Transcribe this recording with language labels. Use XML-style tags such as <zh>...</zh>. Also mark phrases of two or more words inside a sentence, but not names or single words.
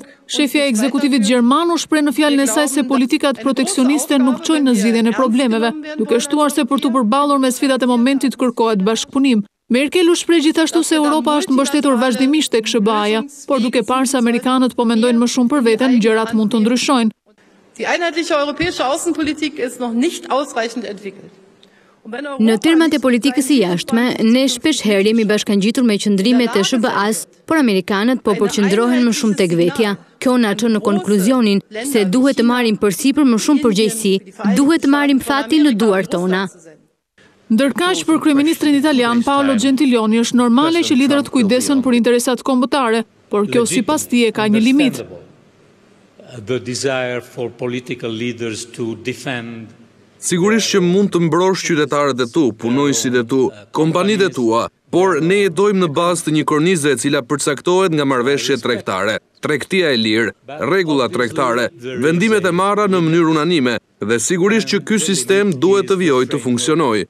<sq>Shefja e ekzekutivit gjerman u shpreh në fjalën e saj se politikat proteksioniste nuk çojnë në zgjidhjen e problemeve, duke shtuar se për të përballur me sfidat e momentit kërkohet bashkëpunim. Merkel u shpreh gjithashtu se Europa është mbështetur vazhdimisht tek SBA-ja, por duke parë se amerikanët po mendojnë më shumë për veten, gjërat mund të ndryshojnë.</sq> <de>Die einheitliche europäische Außenpolitik ist noch nicht ausreichend entwickelt.</de> <sq>Në termat e politikës i jashtme, ne shpesh herë jemi bashkangjitur me qëndrimet e SBA-s, por amerikanët po përqendrohen më shumë tek vetja. Kjo na çon në konkluzionin se duhet të marrim përsipër më shumë përgjegjësi, duhet të marrim fatin në duart tona. Ndërkaq për kryeministrin italian Paolo Gentiloni është normale që liderët kujdesen për interesat kombëtare, por kjo sipas tij ka një limit.</sq> <en>The desire for political leaders to defend.</en> <sq>Sigurisht që mund të mbrosh qytetarët e tu, punojësit e tu, kompanitë e tua, por ne jetojmë në bazë të një kornize e cila përcaktohet nga marrëveshje tregtare, tregtia e lirë, rregulla tregtare, vendimet e marra në mënyrë unanime dhe sigurisht që ky sistem duhet të vijojë të funksionojë.</sq>